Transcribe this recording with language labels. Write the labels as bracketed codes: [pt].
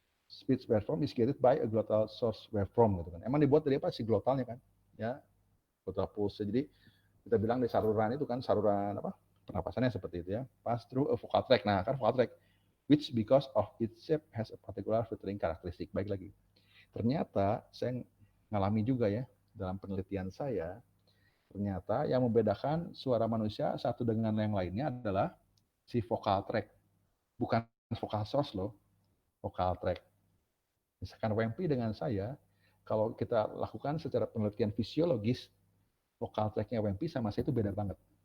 [en] Speech waveform is created by a glottal source waveform [id] gitu kan. Emang dibuat dari apa sih glottalnya kan? Ya, glottal pulse. Jadi kita bilang di saluran itu kan saluran apa? Pernapasannya seperti itu ya. [en] Pass through a vocal tract. [id] Nah, kan [en] vocal tract which because of its shape has a particular filtering characteristic. [id] Baik lagi. Ternyata saya ngalami juga ya dalam penelitian saya, ternyata yang membedakan suara manusia satu dengan yang lainnya adalah si vocal tract. Bukan vocal source loh, vocal tract. Misalkan WMP dengan saya, kalau kita lakukan secara penelitian fisiologis, vocal tract-nya WMP sama saya itu beda banget.